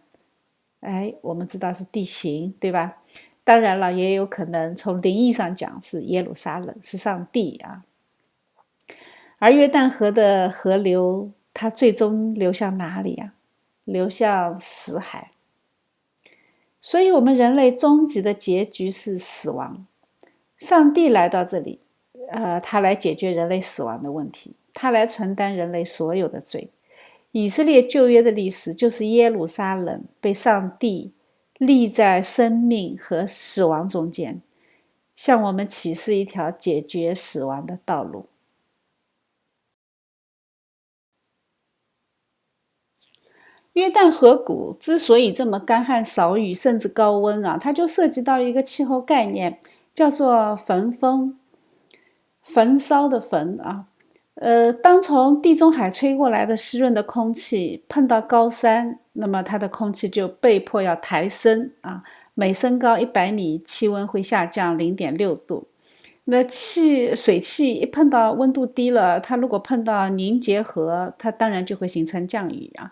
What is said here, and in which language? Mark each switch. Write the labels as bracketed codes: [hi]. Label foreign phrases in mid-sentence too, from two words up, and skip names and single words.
[zh] 我們知道是地形，對吧？當然了，也有可能從靈意上講是耶路撒冷，是上帝啊。而約旦河的河流，它最終流向哪裡啊？流向死海。所以我們人類終極的結局是死亡。上帝來到這裡，他來解決人類死亡的問題，他來承擔人類所有的罪。以色列舊約的歷史就是耶路撒冷被上帝立在生命和死亡中間，向我們啟示一條解決死亡的道路。約旦河谷之所以這麼乾旱少雨甚至高溫啊，它就涉及到一個氣候概念，叫做焚風，焚燒的焚啊。當從地中海吹過來的濕潤的空氣碰到高山，那麼它的空氣就被迫要抬升啊，每升高100米，氣溫會下降0.6度。那水汽一碰到溫度低了，它如果碰到凝結核，它當然就會形成降雨啊。